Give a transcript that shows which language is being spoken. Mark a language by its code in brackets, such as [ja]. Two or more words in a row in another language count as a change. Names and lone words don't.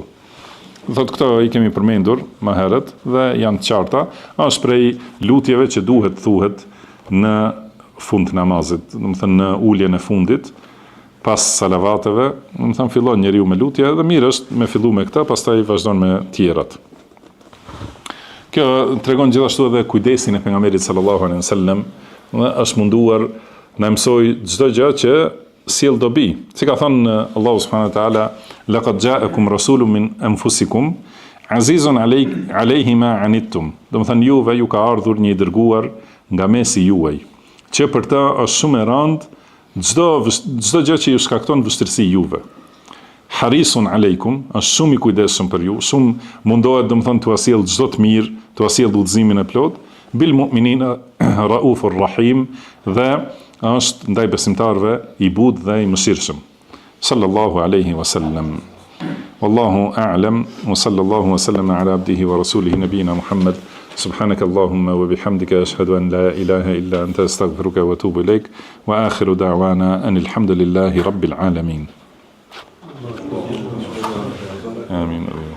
[sq] Thot këto i kemi përmendur më herët dhe janë të qarta, është prej lutjeve që duhet thuhet në fund të namazit, do të thënë në uljen e fundit, pas salavateve, do të thënë fillon njeriu me lutje dhe mirë është me fillu me këtë, pastaj vazhdon me tjerat. Kjo tregon gjithashtu edhe kujdesin e pejgamberit [ar] صلى الله عليه وسلم, [sq] është munduar na mësoj çdo gjë që sjell dobi. Si ka thënë Allahu [ar] سبحانه وتعالى, لقد جاءكم رسول من أنفسكم عزيز عليه ما عنتم. [sq] Do të thënë juve ju ka ardhur një i dërguar nga mesi juaj, që për të është shumë e rëndë çdo gjë që ju shkakton vështirësi juve. [ar] حريص عليكم, [sq] është shumë i kujdesshëm për ju, shumë mundohet do të thënë t'u sjell çdo të mirë, t'u sjell udhëzimin e plot, [ar] بالمؤمنين رؤوف رحيم, [sq] dhe është ndaj besimtarëve i butë dhe i mëshirshëm. [ar] صلى الله عليه وسلم والله أعلم وصلى الله وسلم على عبده ورسوله نبينا محمد. سبحانك اللهم وبحمدك أشهد أن لا إله إلا أنت أستغفرك وأتوب إليك وآخر دعوانا أن الحمد لله رب العالمين. آمين.